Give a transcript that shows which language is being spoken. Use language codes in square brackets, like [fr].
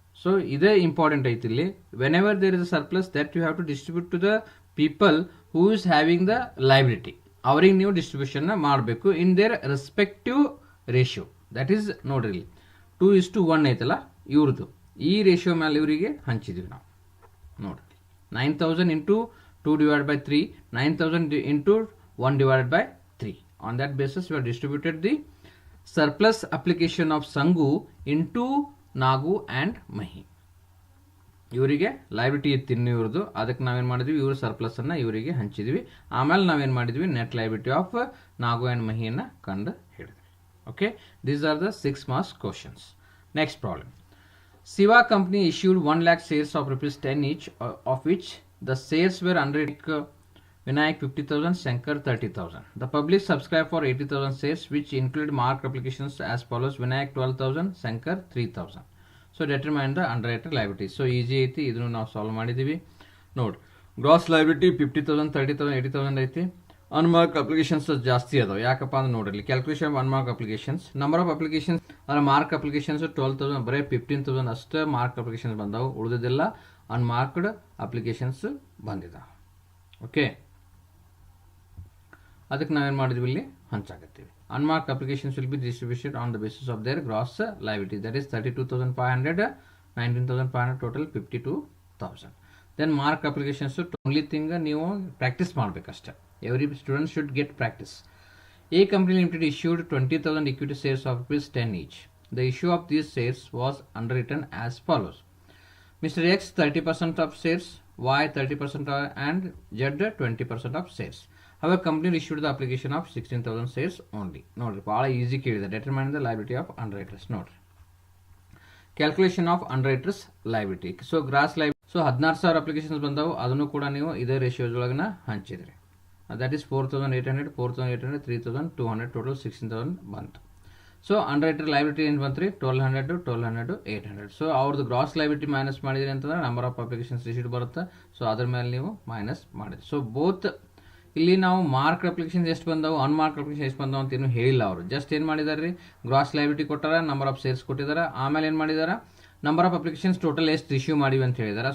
[en] so [kn] ಇದೇ important ಐತಿ ಇಲ್ಲಿ. [en] whenever there is a surplus that you have to distribute to the people who is having the liability, [kn] ಅವ್ರಿಗೆ ನೀವು distribution ಮಾಡಬೇಕು [en] In their respective ratio. That is [kn] ನೋಡ್ರಿ ಇಲ್ಲಿ 2:1 ಐತಲ್ಲ ಇವ್ರದ್ದು, ಈ ರೇಷಿಯೋ ಮೇಲೆ ಇವರಿಗೆ ಹಂಚಿದ್ವಿ ನಾವು. [en] ನೋಡ್ರಿ 9,000 into 2/3, 9,000 into 1/3. On that basis we have distributed the surplus application of Sangu into Nagu and Mahi. [kn] ಇವರಿಗೆ ಲೈಬಿಲಿಟಿ ಇತ್ತು ಇನ್ನು ಇವ್ರದ್ದು, ಅದಕ್ಕೆ ನಾವೇನು ಮಾಡಿದ್ವಿ, ಇವ್ರ ಸರ್ಪ್ಲಸ್ ಅನ್ನ ಇವರಿಗೆ ಹಂಚಿದ್ವಿ. ಆಮೇಲೆ ನಾವೇನು ಮಾಡಿದ್ವಿ, [en] net liability of [kn] Nagu and ಮಹಿಯನ್ನು ಕಂಡು ಹಿಡಿದ್ವಿ. [en] Okay, these are the 6 marks questions. Next problem. Siva company issued 1 lakh shares of ₹10 each, of which the shares were under Vinayak 50,000, Shankar 30,000. The public subscribed for 80,000 shares, which include marked applications as follows: Vinayak 12,000, Shankar 3,000. So determine the underwriter liability. So easy [kn] ಐತಿ, ಇದನ್ನು ನಾವು solve ಮಾಡಿದ್ದೀವಿ. ನೋಡಿ, gross liability 50,000, 30,000, 80,000 ಐತಿ. Unmark applications ಜಾಸ್ತಿ ಅದಾವೆ. ಯಾಕಪ್ಪ ಅಂದ್ರೆ ನೋಡ್ರಿ, calculation unmark applications, number of applications ಅಂದ್ರೆ ಮಾರ್ಕ್ ಅಪ್ಲಿಕೇಶನ್ಸ್ 12,000, ಬರೀ 15,000 ಅಷ್ಟೇ ಮಾರ್ಕ್ ಅಪ್ಲಿಕೇಶನ್ಸ್ ಬಂದಾವೆ. ಉಳಿದಿದ್ದೆಲ್ಲ ಅನ್ಮಾರ್ಕ್ಡ್ ಅಪ್ಲಿಕೇಶನ್ಸ್ ಬಂದಿದ್ದಾವೆ. ಓಕೆ, ಅದಕ್ಕೆ ನಾವೇನು ಮಾಡಿದ್ವಿ, ಇಲ್ಲಿ ಹಂಚಾಕತ್ತೀವಿ. [en] Unmarked applications will be distributed on the basis of their gross liability, that is 32,500, 19,500, total 52,000. Then marked applications only thing [kn] ನೀವು practice ಮಾಡಬೇಕಷ್ಟೇ. [en] Every student should get practice. A company limited issued 20,000 equity shares of ₹10 each. The issue of these shares was underwritten as follows: Mr. X 30% of shares, Y 30% and Z 20% of shares. However, company issued the application of 16,000 shares only. [kn] ನೋಡ್ರಿ, ಭಾಳ easy ಕೇಳಿದೆ. [en] Determine the liability of underwriters. ನೋಡ್ರಿ, calculation of underwriters liability. [kn] So gross liability, so 16,000 applications ಬಂದವು, ಅದನ್ನು ಕೂಡ ನೀವು ಇದೇ ratios ಒಳಗನ ಹಂಚಿದ್ರಿ. [en] That is 4,800, 4,800, 3,200, total 16,000 ಬಂತು. [kn] ಸೊ ಅಂಡರ್ರೈಟರ್ ಲೈಬಿಲಿಟಿ ಏನು ಬಂತು ರೀ, 1,200, 1,200, 800. ಸೊ ಅವ್ರದ್ದು ಗ್ರಾಸ್ ಲೈಬಿಲಿಟಿ ಮೈನಸ್ ಮಾಡಿದ್ರಿ ಅಂತಂದ್ರೆ ನಂಬರ್ ಆಫ್ ಅಪ್ಲಿಕೇಶನ್ಸ್ ರಿಸೀಟ್ ಬರುತ್ತೆ. ಸೊ ಅದ್ರ ಮೇಲೆ ನೀವು ಮೈನಸ್ ಮಾಡಿದ್ರಿ. ಸೊ ಬೋತ್ ಇಲ್ಲಿ ನಾವು ಮಾರ್ಕ್ ಅಪ್ಲಿಕೇಶನ್ಸ್ ಎಷ್ಟು ಬಂದವು, ಅನ್ಮಾರ್ಕ್ ಅಪ್ಲಿಕೇಶನ್ ಎಷ್ಟು ಬಂದವು ಅಂತ ಏನು ಹೇಳಿಲ್ಲ ಅವರು. ಜಸ್ಟ್ ಏನು ಮಾಡಿದಾರೆ ರೀ, ಗ್ರಾಸ್ ಲೈಬಿಲಿಟಿ ಕೊಟ್ಟಾರ, ನಂಬರ್ ಆಫ್ ಸೇರ್ಸ್ ಕೊಟ್ಟಿದ್ದಾರೆ, ಆಮೇಲೆ ಏನು ಮಾಡಿದಾರೆ, ನಂಬರ್ ಆಫ್ ಅಪ್ಲಿಕೇಶನ್ಸ್ ಟೋಟಲ್ ಎಷ್ಟು ಇಶ್ಯೂ ಮಾಡಿವಿ ಅಂತ ಹೇಳಿದಾರೆ.